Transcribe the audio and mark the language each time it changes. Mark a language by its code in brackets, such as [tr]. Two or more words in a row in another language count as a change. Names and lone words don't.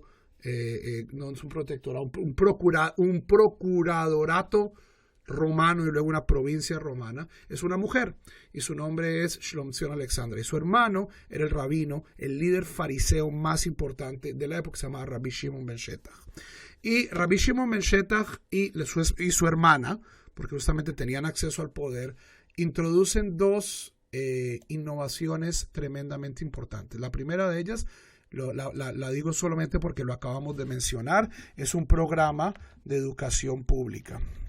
[es] No es un protectorado, un procuradorato romano y luego una provincia romana. Es una mujer y su nombre es Shlomtzion Alexandra, y su hermano era el rabino, el líder fariseo más importante de la época, se llamaba Rabbi Shimon ben Shetach. Y Rabbi Shimon ben Shetach y su hermana, porque justamente tenían acceso al poder, introducen dos innovaciones tremendamente importantes. La primera de ellas, la digo solamente porque lo acabamos de mencionar, es un programa de educación pública.